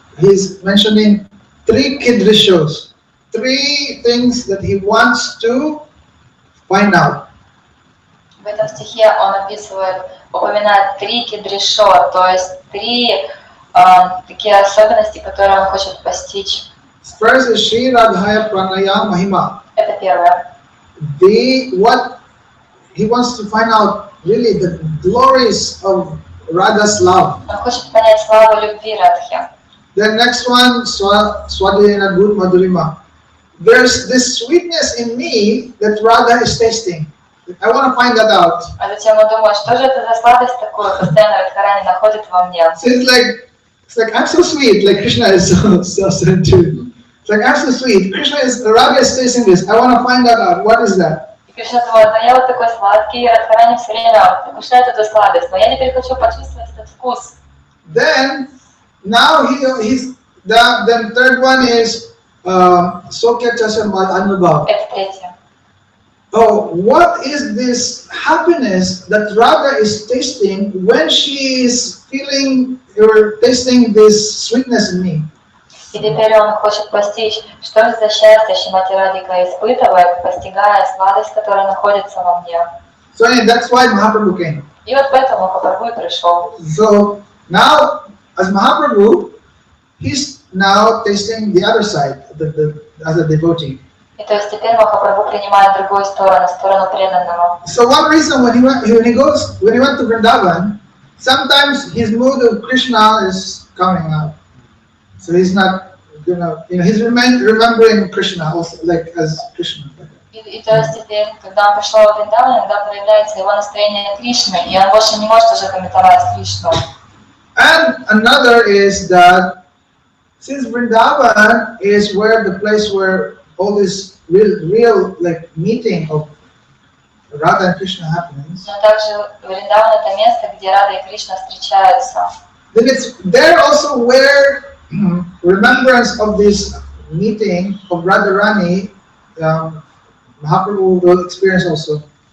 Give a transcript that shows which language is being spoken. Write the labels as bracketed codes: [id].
[en] He's mentioning three kidrishos, three things that he wants to find out. [ru] В этом стихе он упоминает три кидришо, то есть три такие особенности, которые он хочет постичь. [en] First is Shri Radhaya Pranaya Mahima. [ru] Это первое. [en] What he wants to find out really the glories of Radha's love. [ru] Он хочет понять славу любви Радхи. [en] The next one, Swadhyayana Bhut Madhurima. There's this sweetness in me that Radha is tasting. I want to find that out. [ru] А затем он думает, что же это за сладость такое, постоянно Радхарани находит во мне. [en] So it's like I'm so sweet, like Krishna is so sweet too. It's like I'm so sweet. Radha is tasting this. I want to find that out. What is that? [ru] И Кришна думает, ну я вот такой сладкий, Радхарани все время вкушает эту сладость, но я теперь хочу почувствовать этот вкус. [en] Then, now the third one is Sokya Chasamad Anubhav. [ru] Это третье. [en] Oh, what is this happiness that Radha is tasting when she is feeling or tasting this sweetness in me? [ru] И теперь он хочет постичь, что же за счастье Шримати Радхика испытывает, постигая сладость, которая находится во мне. [en] So that's why Mahaprabhu came. [ru] И вот поэтому Махапрабху и пришел. [en] So now, as Mahaprabhu, he's now tasting the other side, as a devotee. [ru] И то есть теперь Махапрабху принимает другую сторону, сторону преданного. [en] So one reason when he went to Vrindavan, sometimes his mood of Krishna is coming out. So he's not he's remembering Krishna also, like as Krishna. [ru] И то есть теперь, когда он пришел в Вриндаван, иногда проявляется его настроение Кришны, и он больше не может уже комментовать Кришну. [en] And another is that since Vrindavan is where the place where all this real like meeting of Radha and Krishna happens. [ru] Но также Вриндаван это место, где Рада и Кришна встречаются. [en] Then it's there also where remembrance of this meeting of Radharani, Mahaprabhu will experience also.